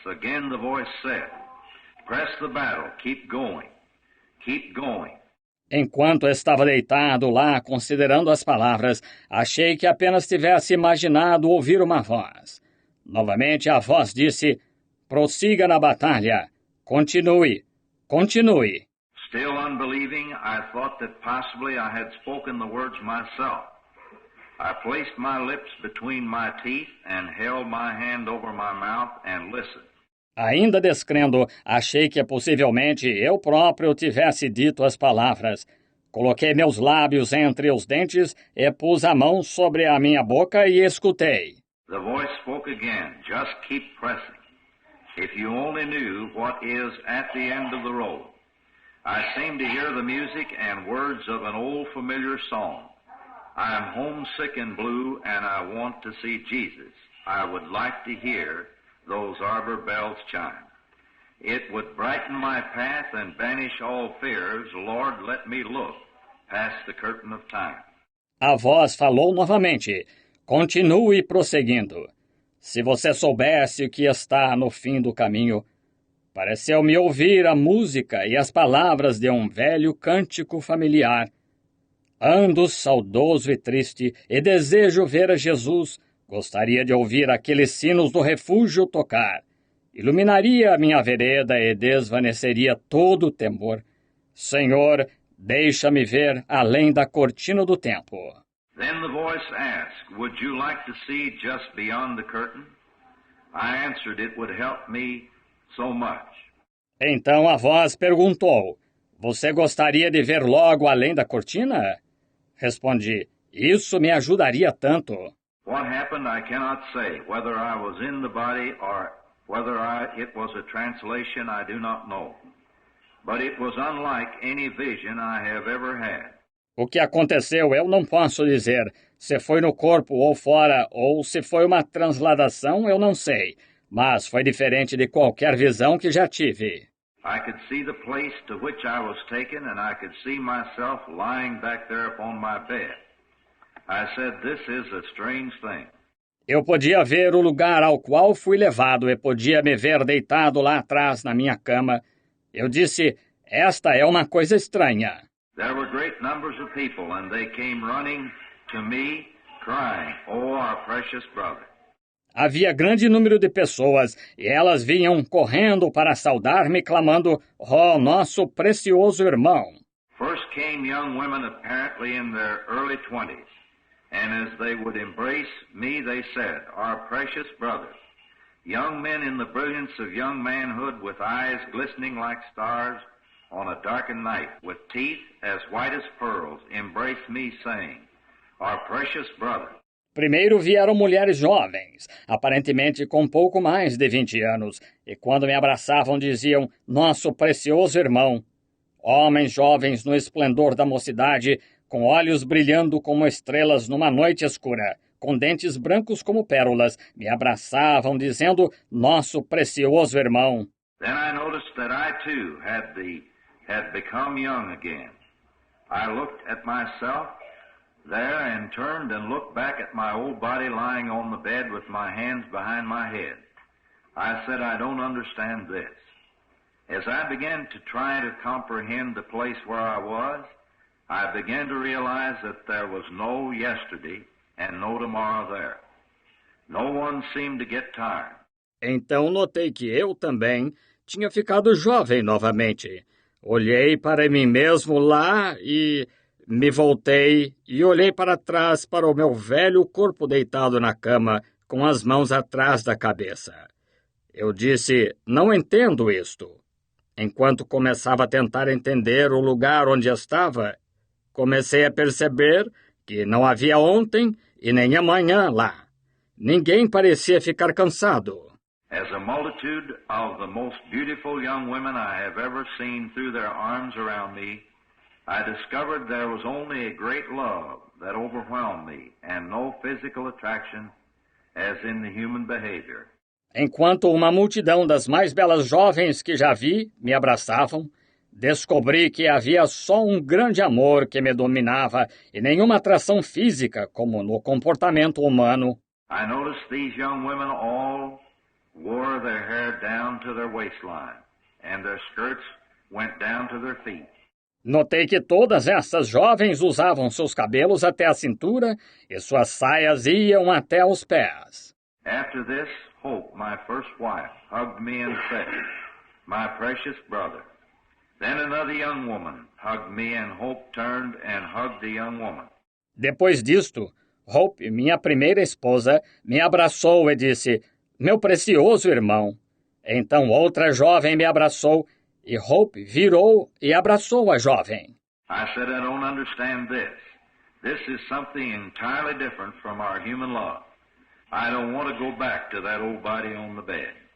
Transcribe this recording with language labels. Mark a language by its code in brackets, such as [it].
[en] Again the voice said, "Press the battle, keep going, keep going." [pt] Enquanto estava deitado lá, considerando as palavras, achei que apenas tivesse imaginado ouvir uma voz. Novamente a voz disse, prossiga na batalha. Continue, continue. [en] Still unbelieving, I thought that possibly I had spoken the words myself. I placed my lips between my teeth and held my hand over my mouth and listened. [pt] Ainda descrendo, achei que possivelmente eu próprio tivesse dito as palavras. Coloquei meus lábios entre os dentes e pus a mão sobre a minha boca e escutei. [en] The voice spoke again, "Just keep pressing. If you only knew what is at the end of the road." I seemed to hear the music and words of an old familiar song. I am homesick and blue and I want to see Jesus. I would like to hear those arbor bells chime. It would brighten my path and banish all fears. Lord, let me look past the curtain of time. [pt] A voz falou novamente. Continue prosseguindo. Se você soubesse o que está no fim do caminho, pareceu-me ouvir a música e as palavras de um velho cântico familiar. Ando saudoso e triste e desejo ver a Jesus. Gostaria de ouvir aqueles sinos do refúgio tocar. Iluminaria a minha vereda e desvaneceria todo o temor. Senhor, Deixa-me ver além da cortina do tempo. [en] Then the voice asked, "Would you like to see just beyond the curtain?" I answered, "It would help me so much." [pt] Então a voz perguntou, você gostaria de ver logo além da cortina? Respondi, isso me ajudaria tanto. [en] What happened I cannot say. Whether I was in the body or whether it was a translation, I do not know. But it was unlike any vision I have ever had. [pt] O que aconteceu eu não posso dizer. Se foi no corpo ou fora, ou se foi uma transladação, eu não sei. Mas foi diferente de qualquer visão que já tive. [en] I could see the place to which I was taken, and I could see myself lying back there upon my bed. I said, "This is a strange thing." [pt] Eu podia ver o lugar ao qual fui levado e podia me ver deitado lá atrás na minha cama. Eu disse, esta é uma coisa estranha. [en] There were great numbers of people, and they came running to me, crying, "Oh, our precious brother." [pt] Havia grande número de pessoas, e elas vinham correndo para saudar-me, clamando, oh, nosso precioso irmão. [en] First came young women apparently in their early 20s, and as they would embrace me, they said, "Our precious brother." Young men in the brilliance of young manhood, with eyes glistening like stars on a darkened night, with teeth as white as pearls, embraced me, saying, "Our precious brother." [pt] Primeiro vieram mulheres jovens, aparentemente com pouco mais de 20 anos, e quando me abraçavam diziam, nosso precioso irmão. Homens jovens no esplendor da mocidade, com olhos brilhando como estrelas numa noite escura, com dentes brancos como pérolas, me abraçavam dizendo, nosso precioso irmão. [en] Then I noticed that I too had become young again. I looked at myself there and turned and looked back at my old body lying on the bed with my hands behind my head. I said, I don't understand this. As I began to try to comprehend the place where I was, I began to realize that there was no yesterday and no tomorrow there. No one seemed to get tired. [pt] Então notei que eu também tinha ficado jovem novamente. Olhei para mim mesmo lá e me voltei e olhei para trás para o meu velho corpo deitado na cama, com as mãos atrás da cabeça. Eu disse, não entendo isto. Enquanto começava a tentar entender o lugar onde estava, comecei a perceber que não havia ontem e nem amanhã lá. Ninguém parecia ficar cansado. [en] As a multitude of the most beautiful young women I have ever seen threw their arms around me, I discovered there was only a great love that overwhelmed me and no physical attraction as in the human behavior. [pt] Enquanto uma multidão das mais belas jovens que já vi me abraçavam, descobri que havia só um grande amor que me dominava e nenhuma atração física como no comportamento humano. [en] I noticed these young women all wore their hair down to their waistline and their skirts went down to their feet. [pt] Notei que todas essas jovens usavam seus cabelos até a cintura e suas saias iam até os pés. [en] After this, Hope, my first wife, hugged me and said, "My precious brother." Then another young woman hugged me and Hope turned and hugged the young woman. [pt] Depois disto, Hope, minha primeira esposa, me abraçou e disse, meu precioso irmão. Então outra jovem me abraçou e Hope virou e abraçou a jovem. [en] I said, I don't understand this. This is something entirely different from our human love. I don't want to go back to that old body on the bed.